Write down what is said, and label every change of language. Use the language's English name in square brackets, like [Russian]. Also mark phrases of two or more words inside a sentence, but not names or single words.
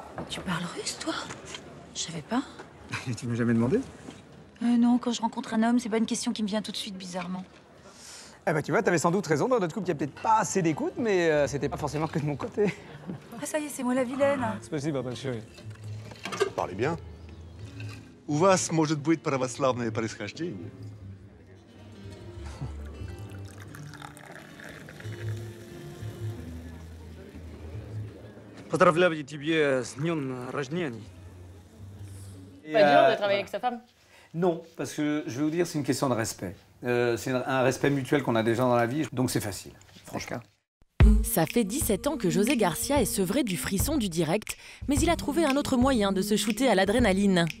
[French] Tu parles russe, toi? Je savais pas. Tu m'as jamais demandé? Non, quand je rencontre un homme, c'est pas une question qui me vient tout de suite, bizarrement. Eh ben, tu vois, t'avais sans doute raison. Dans notre couple, il y a peut-être pas assez d'écoute, mais c'était pas forcément que de mon côté. Ah, ça y est, c'est moi la vilaine. C'est possible, ma chérie. Parlez bien. [Russian] У вас может быть православное происхождение. Поздравляю тебе с днем рождения. [French] C'est pas dur de travailler avec sa femme? Non, parce que je vais vous dire, c'est une question de respect. C'est un respect mutuel qu'on a déjà dans la vie, donc c'est facile, franchement. Ça fait 17 ans que José Garcia est sevré du frisson du direct, mais il a trouvé un autre moyen de se shooter à l'adrénaline.